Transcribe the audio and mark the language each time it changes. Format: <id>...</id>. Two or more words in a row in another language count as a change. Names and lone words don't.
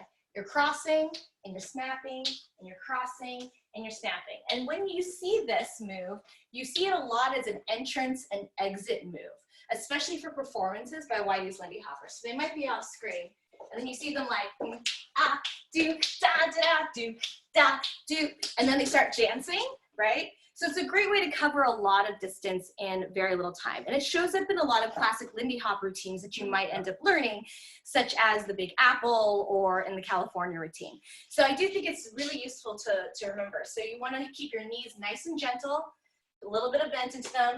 <en>You're crossing and you're snapping and you're crossing and you're snapping. And when you see this move, you see it a lot as an entrance and exit move, especially for performances by Whitey's Lindy Hopper. So they might be off screen. And then you see them like, ah, do, da, da, da, do, da, do. And then they start dancing, right? So it's a great way to cover a lot of distance in very little time. And it shows up in a lot of classic Lindy Hop routines that you might end up learning, such as the Big Apple or in the California routine. So I do think it's really useful to remember. So you want to keep your knees nice and gentle, a little bit of bent into them.</en>